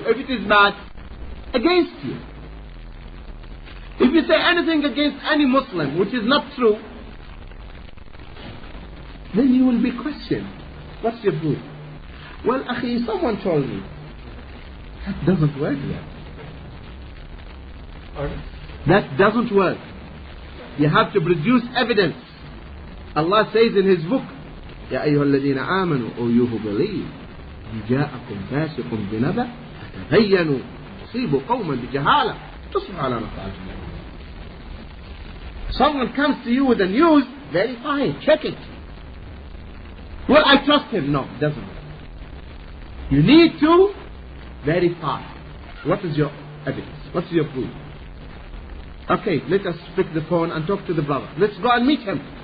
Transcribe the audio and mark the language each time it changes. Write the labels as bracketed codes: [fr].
[en] If it is bad, against you. If you say anything against any Muslim, which is not true, then you will be questioned. What's your proof? Well, akhi, someone told me. That doesn't work yet. That doesn't work. You have to produce evidence. [ar] Allah says in His book, يا أيها الذين آمنوا أو [en] you believe [ar] إن جاءكم فاسق بنبأ فتبينوا تصيبوا قوما بجهالة تصبحوا على ما فعلتم. [en] Someone comes to you with the news, verify it, check it. Well, I trust him. No, it doesn't. You need to verify. What is your evidence? What's your proof? Okay, let us pick the phone and talk to the brother. Let's go and meet him.